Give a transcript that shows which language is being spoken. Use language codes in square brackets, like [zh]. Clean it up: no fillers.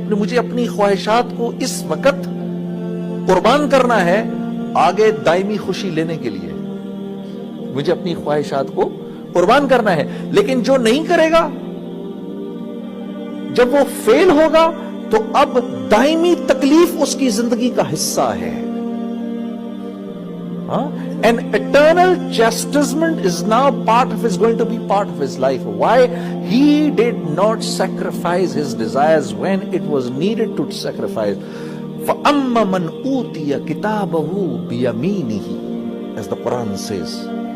[ur] مجھے اپنی خواہشات کو اس وقت قربان کرنا ہے آگے دائمی خوشی لینے کے لیے. مجھے اپنی خواہشات کو قربان کرنا ہے. لیکن جو نہیں کرے گا, جب وہ فیل ہوگا تو اب دائمی تکلیف اس کی زندگی کا حصہ ہے. [en] An eternal chastisement is now going to be part of his life. Why? He did not sacrifice his desires when it was needed to sacrifice. [ar] فَأَمَّا مَنْ أُوتِيَ كِتَابَهُ بِيَمِينِهِ, [en] as the Quran says.